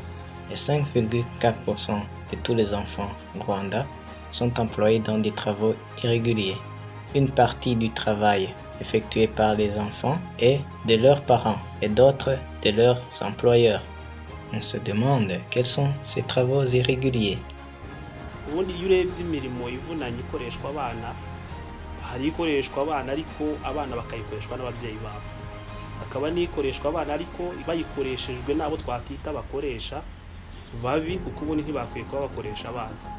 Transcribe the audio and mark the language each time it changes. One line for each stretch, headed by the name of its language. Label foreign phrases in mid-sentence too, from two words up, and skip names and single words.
French: Et 5,4% de tous les enfants au Rwanda sont employés dans des travaux irréguliers. Une partie du travail effectué par les enfants est de leurs parents et d'autres de leurs employeurs. On se demande quels sont ces travaux irréguliers.
Kinyarwanda: Ubundi iyo urebye imirimo ivunanye ikoreshwa abana, hari ikoreshwa abana ariko abana bakayikoreshwa n'ababyeyi babo, hakaba n'ikoreshwa abana ariko bayikoreshejwe n'abo twakwita abakoresha babi, kuko ubundi ntibakwiye kuba bakoresha abana.